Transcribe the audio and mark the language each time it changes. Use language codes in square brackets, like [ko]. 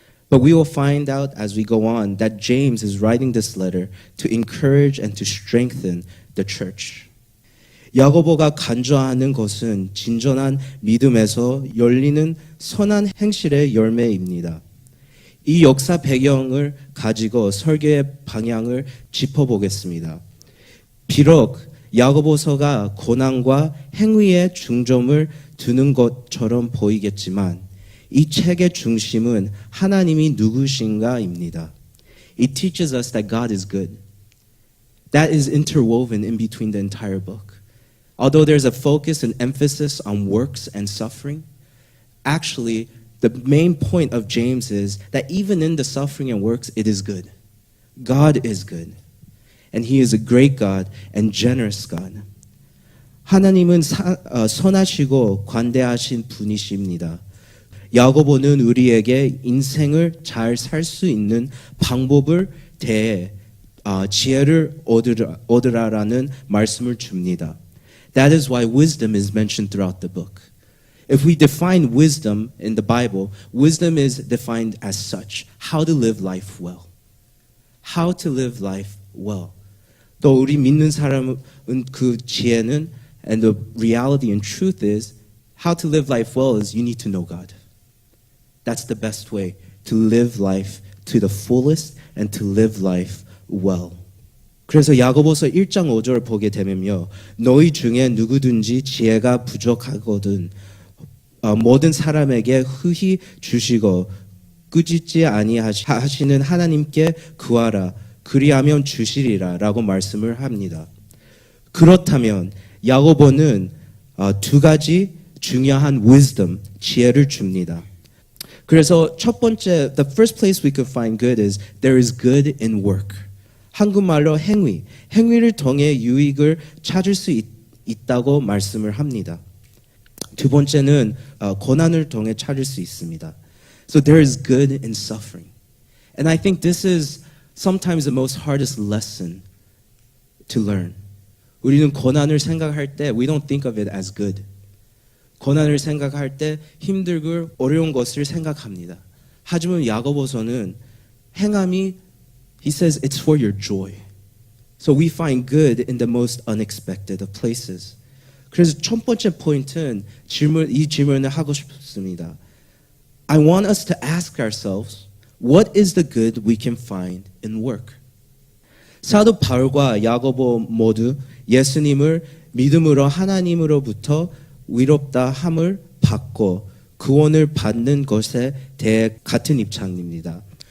[en] But we will find out as we go on that James is writing this letter to encourage and to strengthen the church. [ko] 야고보가 간주하는 것은 진전한 믿음에서 열리는 선한 행실의 열매입니다. 이 역사 배경을 가지고 설교의 방향을 짚어보겠습니다. 비록 야고보서가 고난과 행위에 중점을 두는 것처럼 보이겠지만 이 책의 중심은 하나님이 누구신가입니다. [en] It teaches us that God is good. That is interwoven in between the entire book. Although there's a focus and emphasis on works and suffering, actually the main point of James is that even in the suffering and works, it is good. God is good. And He is a great God and generous God. [ko] 하나님은 선하시고 관대하신 분이십니다. 야고보는 우리에게 인생을 잘 살 수 있는 방법을 대해 지혜를 얻으라라는 말씀을 줍니다. [en] That is why wisdom is mentioned throughout the book. If we define wisdom in the Bible, wisdom is defined as such: how to live life well. How to live life well. [ko] 또 우리 믿는 사람은 그 지혜는 [en] and the reality and truth is how to live life well is you need to know God. That's the best way to live life to the fullest and to live life well. [ko] 그래서 야고보서 1장 5절 보게 되면요. 너희 중에 누구든지 지혜가 부족하거든 모든 사람에게 흠히 주시고 꾸짖지 아니하시는 하나님께 구하라. 그리하면 주시리라 라고 말씀을 합니다. 그렇다면 야고보는 두 가지 중요한 wisdom, 지혜를 줍니다. 그래서 첫 번째, [en] the first place we could find good is there is good in work. [ko] 한국말로 행위를 통해 유익을 찾을 수 있다고 말씀을 합니다. 두 번째는 고난을 통해 찾을 수 있습니다. [en] So there is good in suffering. And I think this is sometimes the most hardest lesson to learn. [ko] 우리는 고난을 생각할 때 [en] we don't think of it as good. [ko] 고난을 생각할 때 힘들고 어려운 것을 생각합니다. 하지만 야고보서는 행함이 [en] he says it's for your joy. So we find good in the most unexpected of places. [ko] 그래서 첫 번째 포인트는 이 질문을 하고 싶습니다. [en] I want us to ask ourselves, what is the good we can find in work? [ko] 사도 바울과 야고보 모두 예수님을 믿음으로 하나님으로부터 위롭다 함을 받고 구원을 받는 것에 대해 같은 입장입니다.